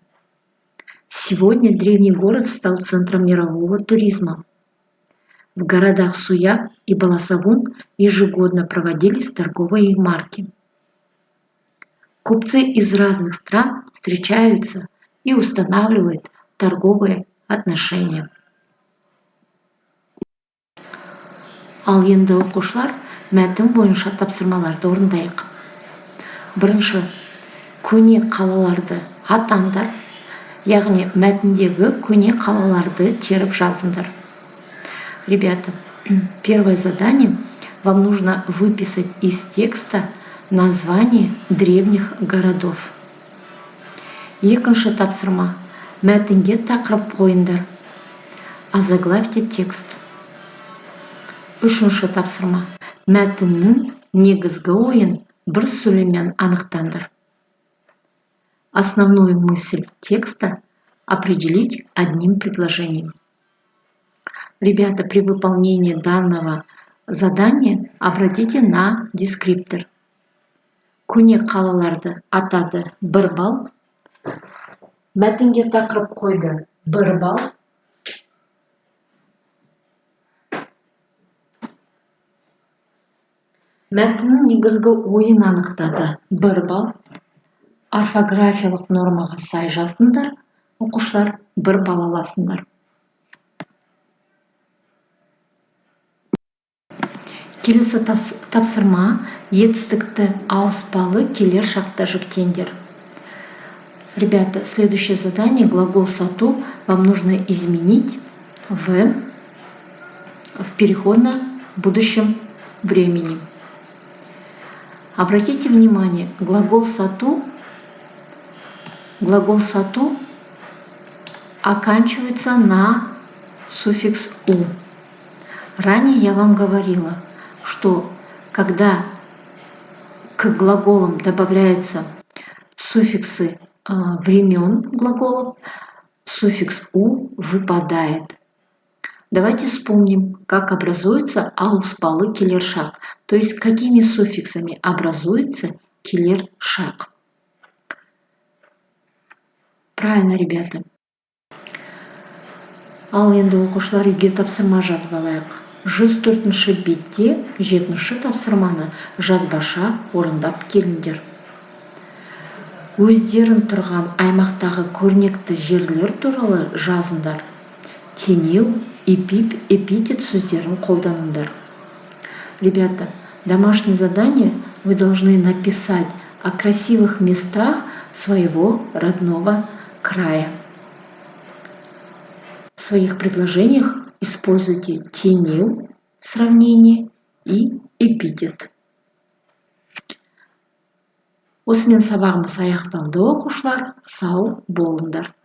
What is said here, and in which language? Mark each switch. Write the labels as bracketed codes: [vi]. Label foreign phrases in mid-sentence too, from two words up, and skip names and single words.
[ru] Сегодня древний город стал центром мирового туризма. В городах Суяк и Баласагун ежегодно проводились торговые ярмарки. Купцы из разных стран встречаются и устанавливают торговые отношения. [kk] Ал енді оқушылар мәтін бойынша тапсырмаларды орындайық. Бірінші, көне қалаларды атаңдар, яғни мәтіндегі көне қалаларды теріп жазыңдар. [ru] Ребята, первое задание. Вам нужно выписать из текста название древних городов. [kk] Екінші тапсырма. Мәтінге тақырып қойыңдар. [ru] Озаглавьте текст. [kk] Үшінші тапсырма. Мәтіннің негізгі ойын бір сөйлеммен анықтаңдар. [ru] Основную мысль текста определить одним предложением. Ребята, при выполнении данного задания обратите на дескриптор. [kk] Көне қалаларды атады 1 балл. Мәтінге тақырып қойды 1 балл. Мәтіннің негізгі ойын анықтады 1 балл. Орфографиялық нормаға сай жаздыңдар. Оқушылар 1 балл аласыңдар. Келесі тапсырма. Етістікті ауыспалы келер шақта жіктеңдер. [ru] Ребята, следующее задание. Глагол сату вам нужно изменить в переходном будущем времени. Обратите внимание, глагол сату оканчивается на суффикс «у». Ранее я вам говорила, что когда к глаголам добавляются суффиксы времен глаголов, суффикс «у» выпадает. Давайте вспомним, как образуется [kk] ауыспалы келер шақ, [ru] то есть какими суффиксами образуется [kk] келер шақ. [ru] Правильно, ребята. [kk] Ал енді оқушылар үйге тапсырма жазып алайық. 104-ші бетте 7-ші тапсырманы жазбаша орындап келіңдер. Өздерін тұрған аймақтағы көрнекті жерлер туралы жазыңдар. Теңеу, эпитет сөздерін қолданыңдар. [ru] Ребята, домашнее задание вы должны написать о красивых местах своего родного края. В своих предложениях используйте теңеу, сравнение и эпитет. [kk] Осымен сабағымыз аяқталды, оқушылар. Сау болыңдар.